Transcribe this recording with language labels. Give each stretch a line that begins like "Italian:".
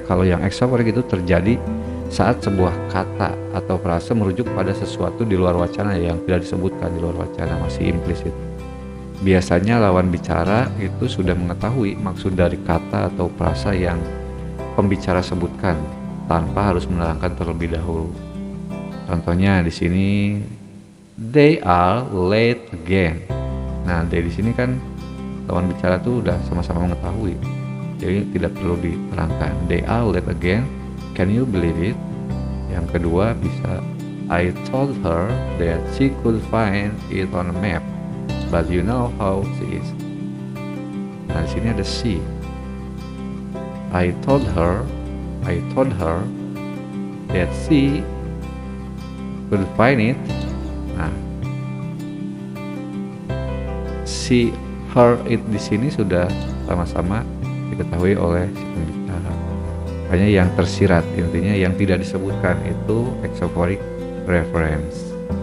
Indonesian: Kalau yang exaphoric itu terjadi saat sebuah kata atau frase merujuk pada sesuatu di luar wacana yang tidak disebutkan di luar wacana, masih implisit. Biasanya lawan bicara itu sudah mengetahui maksud dari kata atau frasa yang pembicara sebutkan tanpa harus menerangkan terlebih dahulu. Contohnya di sini,
English: they are late again.
Indonesian: Nah, they di sini kan lawan bicara tuh udah sama-sama mengetahui, jadi tidak perlu diterangkan.
English: They are late again. Can you believe it?
Indonesian: Yang kedua bisa,
English: I told her that she could find it on a map, but you know how she is.
Indonesian: Nah, di sini ada she.
English: I told her that she could find it.
Indonesian: Nah, she, her, it di sini sudah sama-sama diketahui oleh si pembicara. Makanya yang tersirat, intinya yang tidak disebutkan itu exaphoric reference.